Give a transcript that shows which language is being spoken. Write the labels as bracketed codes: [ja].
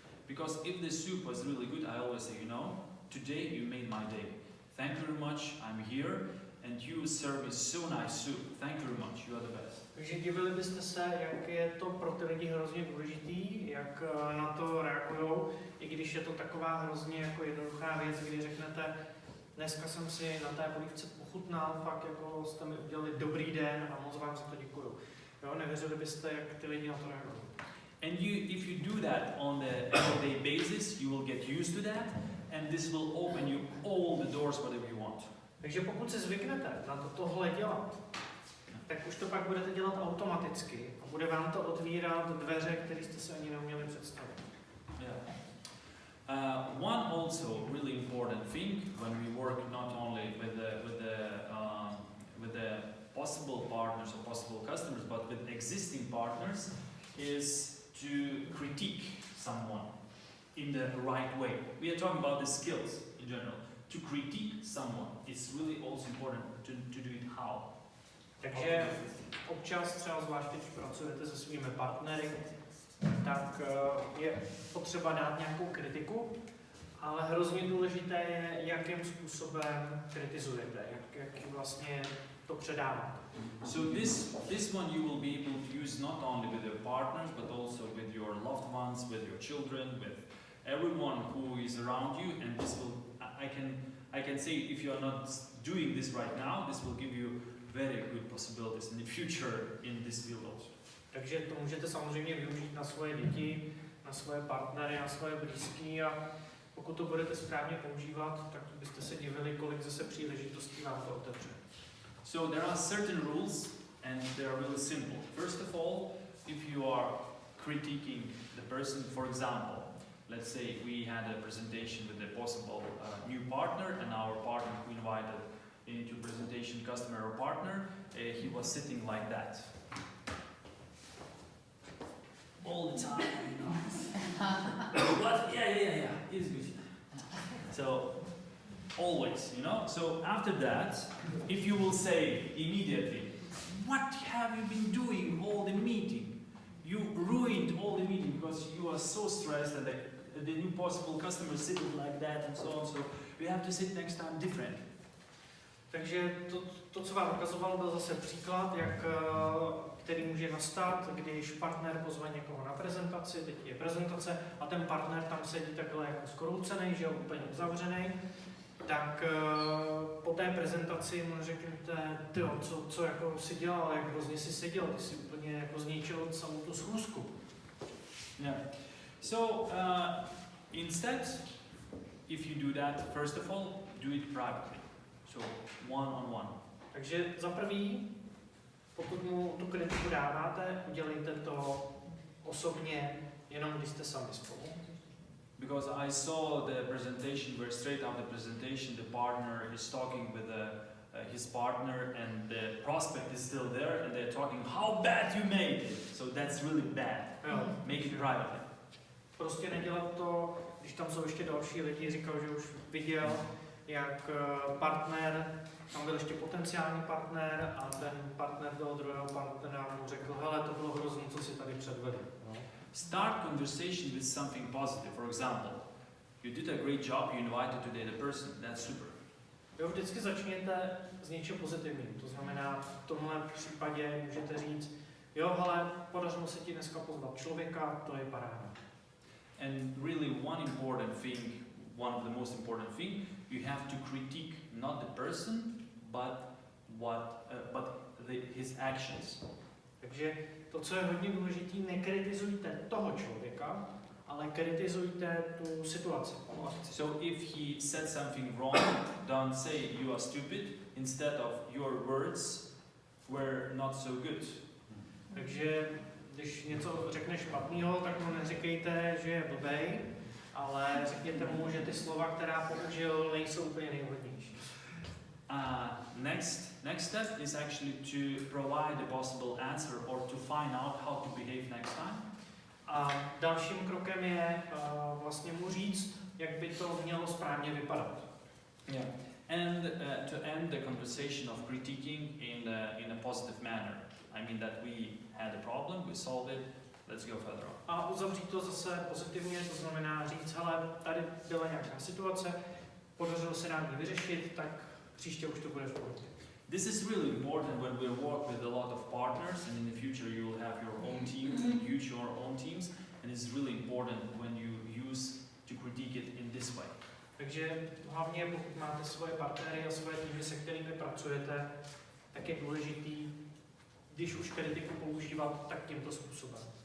[en] Because if the soup was really good, I always say, you know, today you made my day. Thank you very much, I'm here, and you serve me so nice soup. Thank you very much, you are the best. [cs] Takže divili byste se, jak je to pro ty lidi hrozně důležitý, jak na to reagujou, i když je to taková hrozně jako jednoduchá věc, kdy řeknete, dneska jsem si na té polívce pochutnal, fakt jako jste mi udělali dobrý den a moc vám za to děkuju. Jo, nevěřili byste, jak ty lidi na to reagují. [en] And if you do that on the everyday basis, you will get used to that, and this will open you all the doors whatever you want. [cs] Takže pokud se zvyknete na tohle dělat, tak už to pak budete dělat automaticky a bude vám to otvírat dveře, které jste si ani neuměli představit. [en] Yeah. One also really important thing when we work not only with the possible partners or possible customers, but with existing partners, is to critique someone in the right way. We are talking about the skills in general. To critique someone, it's really also important to do it how. [cs] Takže občas třeba zvlášť, když pracujete se svými partnery, tak je potřeba dát nějakou kritiku, ale hrozně důležité je, jakým způsobem kritizujete, jak vlastně to předáváte. [en] So this one you will be able to use not only with your partners, but also with your loved ones, with your children, with everyone who is around you, and this will, I can say, if you are not doing this right now, this will give you very good possibilities in the future in this field also. [cs] Takže to můžete samozřejmě využít na svoje děti, na svoje partnery, na svoje blízký a pokud to budete správně používat, tak byste se divili, kolik zase příležitostí vám to otevře. [en] So there are certain rules and they are really simple. First of all, if you are critiquing the person, for example, let's say we had a presentation with a possible new partner and our partner who invited into presentation customer or partner, he was sitting like that. All the time, you know. What? Yeah, it's good. So, always, you know. So after that, if you will say immediately, what have you been doing all the meeting? You ruined all the meeting because you are so stressed and the new possible customer sitting like that and so on. So you have to sit next time different. [cs] Takže to, co vám ukazoval, byl zase příklad, který může nastat, když partner pozve někoho na prezentaci, teď je prezentace a ten partner tam sedí takhle jako skroucený, že je úplně uzavřený, tak po té prezentaci mu řeknete, tyjo, co jako si dělal, jak hrozně si seděl, ty si úplně jako zničil celou tu schůzku. [en] Yeah. So instead, if you do that, first of all, do it privately. So one-on-one. [cs] Takže za prvý, pokud mu tu kritiku dáváte, udělejte to osobně, jenom když jste sami spolu. [en] Because I saw the presentation where straight after the presentation the partner is talking with his partner and the prospect is still there and they're talking how bad you made it. So that's really bad. Make it privately. [cs] Prostě nedělat to, když tam jsou ještě další lidi, říkal, že už viděl, jak partner, tam byl ještě potenciální partner a ten partner toho druhého partnera mu řekl, hele, to bylo hrozné, co si tady předvedl. No. [en] Start conversation with something positive. For example, you did a great job, you invited today the person, that's super. [cs] Jo, vždycky začněte s něčím pozitivním, to znamená, v tomhle případě můžete říct, jo, hele, podařilo se ti dneska pozvat člověka, to je paráda. [en] And really one of the most important thing, you have to critique not the person, but his actions. [cs] Takže to, co je hodně důležité, nekritizujte toho člověka, ale kritizujte tu situaci. [en] So if he said something wrong, don't say you are stupid, instead of your words were not so good. [cs] Takže když něco řekne špatného, tak mu neříkejte, že je blbej, ale řekněte mu, že ty slova, která použil, nejsou úplně nejvhodnější. [en] Next step is actually to provide a possible answer or to find out how to behave next time. [cs] A dalším krokem je vlastně mu říct, jak by to mělo správně vypadat. [en] Yeah. And to end the conversation of critiquing in a positive manner. I mean that we had a problem, we solved it, let's go further on. [cs] A uzavřít to zase pozitivně, to znamená říct, hele, tady byla nějaká situace, podařilo se nám ji vyřešit, tak příště už to bude v pohodě. [en] This is really important when we work with a lot of partners, and in the future you will have your own team, use your own teams, and it's really important when you use to critique it in this way. [cs] Takže hlavně pokud máte svoje partnery a svoje týmy, se kterými pracujete, tak je důležitý, když už kritiku používat, tak tímto způsobem.